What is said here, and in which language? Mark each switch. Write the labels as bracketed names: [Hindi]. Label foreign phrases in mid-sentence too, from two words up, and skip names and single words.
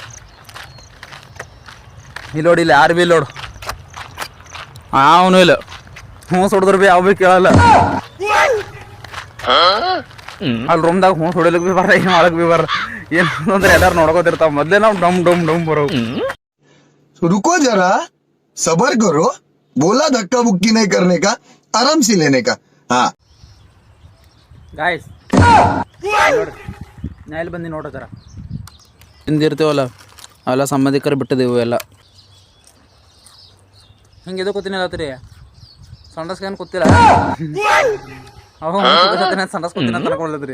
[Kannada] ಇಲ್ಲಿ ನೋಡಿ, ಇಲ್ಲಿ ಯಾರು ಭೀ ಇಲ್ಲ ನೋಡು, ಅವನು ಇಲ್ಲ. ಹೊಡಿದ್ರು ಭೀ ಯಾವ ಭೀ ಕೇಳಲ್ಲ. ಅಲ್ಲಿ ರೂಮ್ದಾಗ ಹೊಡಿಲಿಕ್ಕೆ ಭೀ ಬರ್ರ, ಏನು ಮಾಡಕ್ ಭೀ ಬರ್ರ. ಏನು ಅಂದ್ರೆ ಎಲ್ಲಾರು ನೋಡ್ಕೋತಿರ್ತಾವ. ಮೊದ್ಲೇ ನಾವು ಡಮ್ ಡಮ್ ಡಮ್ ಬರೋ. [Hindi] रुको जरा सबर करो, बोला धक्का बुक्की नहीं करने का, आराम से लेने का. हाँ [Kannada] ಗಾಯ್ಸ್ ನೋಡ್ರಿ, ನಾ ಇಲ್ಲಿ ಬಂದು ನೋಡ್ರಿ ಜರ ಹಿಂದಿರ್ತೀವಲ್ಲ ಅವೆಲ್ಲ ಸಂಬಂಧಿಕರು ಬಿಟ್ಟಿದ್ದೆವು ಎಲ್ಲ. ಹಿಂಗೆ ಇದು ಕೂತೀನಿ ಅಲ್ಲತ್ರಿ, ಸಂಡಸ್ಕೇನು ಕೂತಿಲ್ಲ. ಅವಾಗ ಸಂಡಸ್ ಕೂತೀನಿ ಅಂತ ಅನ್ಕೊಳ್ಳದ್ರಿ.